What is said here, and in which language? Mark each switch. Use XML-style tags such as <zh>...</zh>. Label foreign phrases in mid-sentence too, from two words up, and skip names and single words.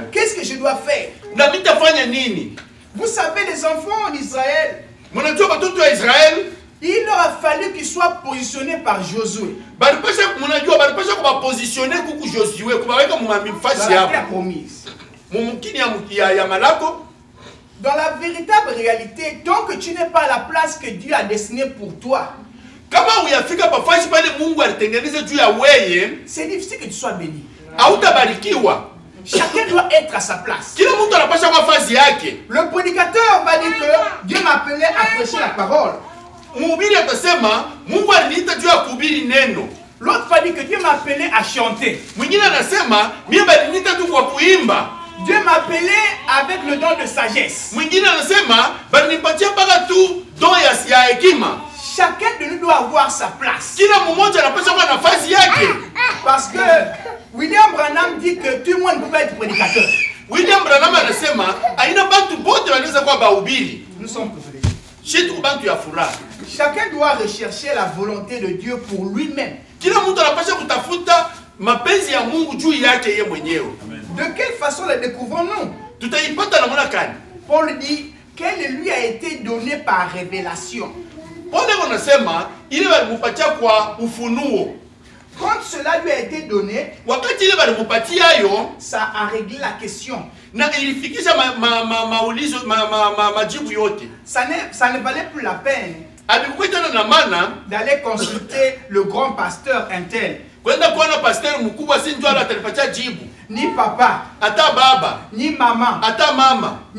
<fr>Qu'est-ce que je dois faire?</fr> <sw>Na mitafanya nini?</sw> <fr>Vous savez, les enfants d'Israël,</fr> <sw>Mnajua watoto wa Israeli</sw> <fr>il leur a fallu qu'ils soient positionnés par Josué</fr> <sw>balipasha kubapositione kuku Josue kubaweka</sw> <fr>dans</fr> <sw>mumafasi</sw> <fr>la</fr> <sw>hapo</sw> <fr>terre promise.</fr> <sw>mumukini ya malako.</sw> <fr>Dans la véritable réalité, tant que tu n'es pas à la place que Dieu a destinée pour toi,</fr> <sw>Kama uyafika pafasi pale Mungu alitengeneza juu ya weye,</sw> <fr>c'est difficile que tu sois béni.</fr> <sw>hautabarikiwa.</sw> <fr>Chacun doit être à sa place.</fr> <sw>Kila mtu anapasha kwa fasi yake.</sw> <fr>Le prédicateur va dire que Dieu m'a appelé à prêcher la parole.</fr> <sw>Mhubiri atasema Mungu aliniita juu ya kuhubiri neno.</sw> <fr>L'autre va dire que Dieu m'a appelé à chanter.</fr> <sw>Mwingine anasema mimi baliniita tu kwa kuimba.</sw> <fr>Dieu m'a appelé avec le don de sagesse.</fr> <sw>Mwingine anasema balinipatia mpaka tu don ya hekima.</sw> <fr>Chacun de nous doit avoir sa place.</fr> <sw>Kila mmoja anapaswa kuwa nafasi yake.</sw> <fr>Parce que William Branham dit que tout le monde ne peut pas être prédicateur.</fr> <sw>William Branham anasema aina bantu bote wanaweza kuwa bahubiri.</sw> <fr>Nous sommes privilégiés.</fr> <sw>Shitu bantu ya furaha.</sw> <fr>Chacun doit rechercher la volonté de Dieu pour lui-même.</fr> <sw>Kila mtu anapaswa kutafuta mapenzi ya Mungu juu yake yeye mwenyewe.</sw> <fr>De quelle façon la découvrons-nous?</fr> <sw>Tutaipata namna gani?</sw> <fr>Paul dit qu'elle lui a été donnée par révélation.</fr> <sw>Pole wanasema ile walimupatia kwa ufunuo.</sw> <fr>Quand cela lui a été donné,</fr> <sw>Wakati ile walimupatia yo,</sw> <fr>ça a réglé la question.</fr> <sw>na ilifikisha maulizo majibu yote.</sw> <fr>Ça ne valait plus la peine</fr> <sw>Alikuwa tena na maana</sw> <fr>d'aller consulter le grand pasteur Intel.</fr> <sw>kwenda kuona pastor mkubwa, si ndio atalipatia jibu. Ni papa, Ata baba, ni maman. ata mama.</sw>